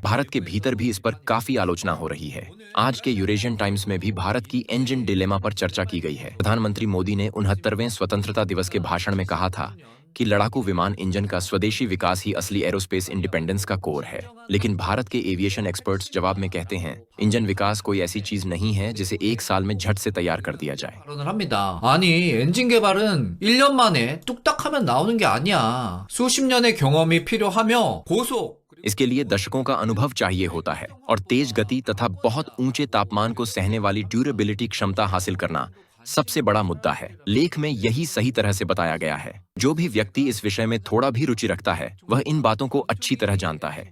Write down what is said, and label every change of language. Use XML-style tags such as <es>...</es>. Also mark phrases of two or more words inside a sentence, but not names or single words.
<hi>भारत के भीतर भी इस पर काफी आलोचना हो रही है। आज के यूरेशियन टाइम्स में भी भारत की</hi> <en>engine dilemma</en> <hi>पर चर्चा की गई है। प्रधानमंत्री मोदी ने 69वें स्वतंत्रता दिवस के भाषण में कहा था कि लड़ाकू विमान इंजन का स्वदेशी विकास ही असली</hi> <en>aerospace independence</en> <hi>का कोर है। लेकिन भारत के</hi> <en>aviation experts</en> <hi>जवाब में कहते हैं, इंजन विकास कोई ऐसी चीज नहीं है जिसे एक साल में झट से तैयार कर दिया जाए।</hi> <ko>발언을 합니다. 아니, 엔진 개발은 1년 만에 뚝딱 하면 나오는 게 아니야. 수십 년의 경험이 필요하며 고속</ko> <hi>इसके लिए दशकों का अनुभव चाहिए होता है और तेज गति तथा बहुत ऊंचे तापमान को सहने वाली ड्यूरेबिलिटी क्षमता हासिल करना सबसे बड़ा मुद्दा है। लेख में यही सही तरह से बताया गया है। जो भी व्यक्ति इस विषय में थोड़ा भी रुचि रखता है वह इन बातों को अच्छी तरह जानता है।</hi>